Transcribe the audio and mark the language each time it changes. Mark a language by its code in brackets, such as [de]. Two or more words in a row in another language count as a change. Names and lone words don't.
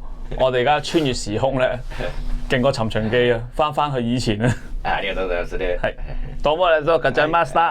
[yue] 我哋而家穿越時空咧，勁過尋秦記啊！翻去以前啊！ [ja] ありがとうございますね。係，どうもありがとうございました。